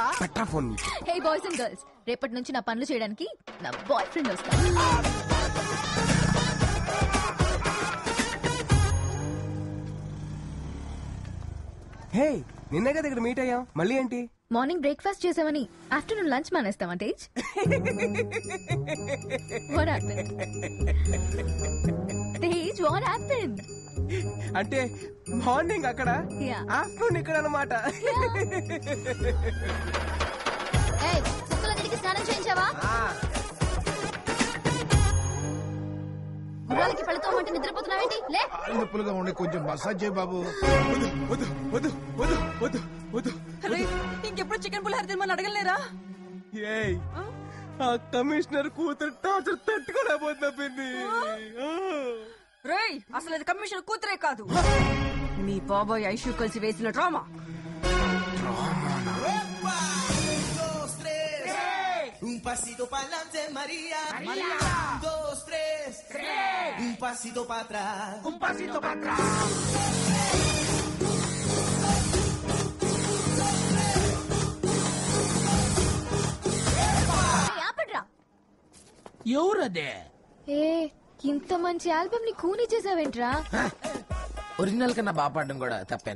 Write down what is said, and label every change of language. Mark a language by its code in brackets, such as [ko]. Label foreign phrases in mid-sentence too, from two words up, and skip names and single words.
[en] Hey boys and girls, [te] రేపటి నుంచి నా పనులు చేయడానికి నా [en] boy friend [te] వస్తాను. హే, నిన్నే కదా ఇక్కడ మీట్ అయ్యాం, మళ్ళీ ఏంటి? [en] morning breakfast [te] చేసామని [en] afternoon lunch [te] మానేస్తావా తేజ్? [en] What happened? తేజ్, what happened? [te] అంటే మార్నింగ్ అక్కడ, [en] Yeah. [te] ఆఫ్టర్నూన్ ఇక్కడ అన్నమాట. ఏయ్, కుక్కలన్నిటికీ స్నానం చేయించావా? గుర్రాలకి పళ్ళతోమంటే నిద్రపోతున్నావేంటి? లే. నొప్పులుగా ఉండి కొంచెం మసాజ్ చేయి బాబు. అరే, ఇంకెప్పుడు చికెన్ పులిహోర తినమని అడగలేరా? ఏయ్, ఆ కమిషనర్ కూతురు టార్చర్ తట్టుకోలేకపోతున్నా పిన్ని. రేయ్, అసలు అది కమిషన్ కూతురే కాదు, మీ బాబాయ్ ఐషు కలిసి వేసిన డ్రామా. [es] Un pasito pa'lante, María. María. 2, 3. Un pasito para atrás. Un pasito para atrás. [te] ఎవరదే? ఏ, ఇంత మంచి ఆల్బమ్ ని కూని చేసావేంట్రా? ఒరిజినల్ కన్నా బాగా పాడడం కూడా తప్పేనా?